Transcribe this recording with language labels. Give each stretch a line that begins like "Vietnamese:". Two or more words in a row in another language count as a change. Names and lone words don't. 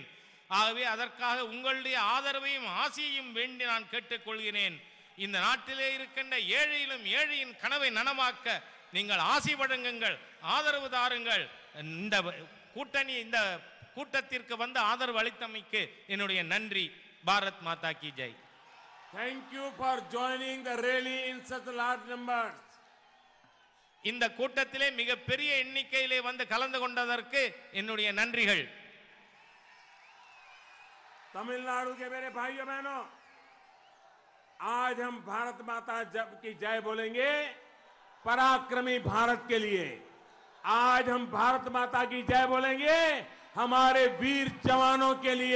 Tamil: ஆகவே அதற்காக உங்களுடைய ஆதரவையும் ஆசையையும் வேண்டி நான் கேட்டுக்கொள்கிறேன். இந்த நாட்டிலே இருக்கின்ற ஏழையிலும் ஏழையின் கனவை நனவாக்க நீங்கள் ஆசி வழங்குங்கள், ஆதரவு தாருங்கள். இந்த கூட்டணி, இந்த கூட்டத்திற்கு வந்து ஆதரவு அளித்தமைக்கு என்னுடைய நன்றி.
Hindi: भारत माता की जय.
English: Thank you for joining the rally in such large numbers.
Tamil: இந்த கூட்டத்திலே மிகப்பெரிய எண்ணிக்கையிலே வந்து கலந்து கொண்டதற்கு என்னுடைய நன்றிகள்.
Hindi: तमिलनाडु के मेरे भाइयों बहनों, आज हम भारत माता की जय बोलेंगे पराक्रमी भारत के लिए। आज हम भारत माता की जय बोलेंगे हमारे वीर जवानों के लिए।